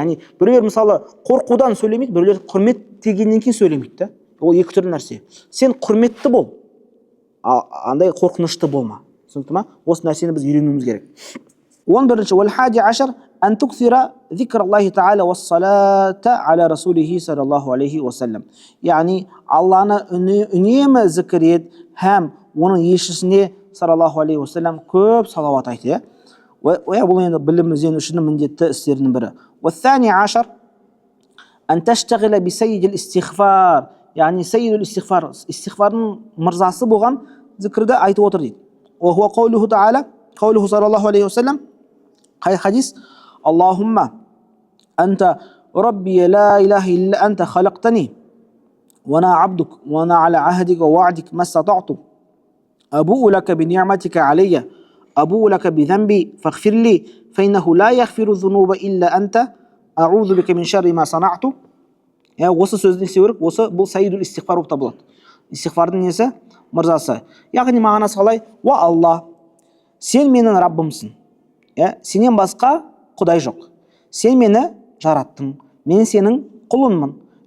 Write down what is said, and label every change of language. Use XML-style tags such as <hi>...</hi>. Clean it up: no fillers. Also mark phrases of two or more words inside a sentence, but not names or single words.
<kk>Яғни біреулер мысалы қорқудан сөйлемейді, біреулер құрмет дегеннен кейін сөйлемейді. Ол екі түрлі нәрсе. Сен құрметті бол, андай қорқынышты болма. Түсінікті ма? Осы нәрсені біз үйренуіміз керек.</kk> <ar>11-ші والحادي عشر أن تكثر ذكر الله تعالى والصلاة على رسوله صلى الله عليه وسلم.</ar> <kk>Яғни Алланы үнемі зікір ет һәм оның елшісіне</kk> <ar>صلى الله عليه وسلم</ar> <kk>көп салауат айт. Бұл енді білім іздену үшін міндетті істерінің бірі.</kk> <ar>والثاني عشر أن تشتغل بسيد الاستغفار.</ar> <kk>Яғни</kk> <ar>سيد الاستغفار,</ar> <kk>истигфардың мырзасы болған зікірді айтып отыр дейді.</kk> <ar>وهو قوله تعالى قوله صلى الله عليه وسلم حديث اللهم أنت ربي لا إله إلا أنت خلقتني وأنا عبدك وأنا على عهدك ووعدك ما استطعت أبوء لك بنعمتك علي أبوء لك بذنبي فاغفر لي فإنه لا يغفر الذنوب إلا أنت أعوذ بك من شر ما صنعت.</ar> <kk>Осы сөзді естеу керек. Осы бұл</kk> <ar>سيد الاستغفار</ar> <kk>болып табылады. Истигфардың несі? Мырзасы. Яғни мағынасы қалай? Уа Алла, сен менің Раббымсың. Сенен басқа құдай жоқ. Сен мені жараттың. Мен сенің құлынмын.</kk>